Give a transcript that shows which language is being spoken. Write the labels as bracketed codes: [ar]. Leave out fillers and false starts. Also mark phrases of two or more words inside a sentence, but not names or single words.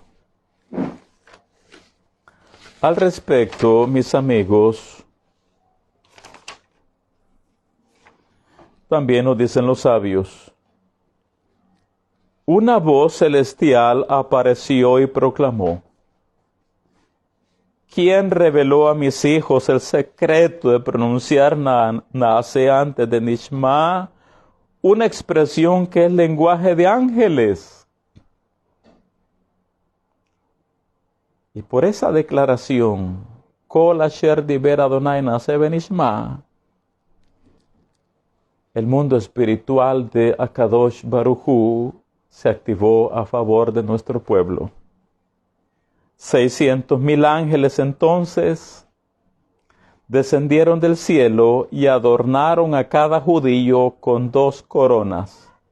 [es] Al respecto, mis amigos, también nos dicen los sabios, una voz celestial apareció y proclamó, ¿quién reveló a mis hijos el secreto de pronunciar Naaseh antes de Nishma, una expresión que es lenguaje de ángeles? Y por esa declaración, [he] כל אשר דבר ה׳ נעשה ונשמע, [es] el mundo espiritual de Akadosh Baruj Hu se activó a favor de nuestro pueblo. 600,000 ángeles entonces descendieron del cielo y adornaron a cada judío con 2 coronas.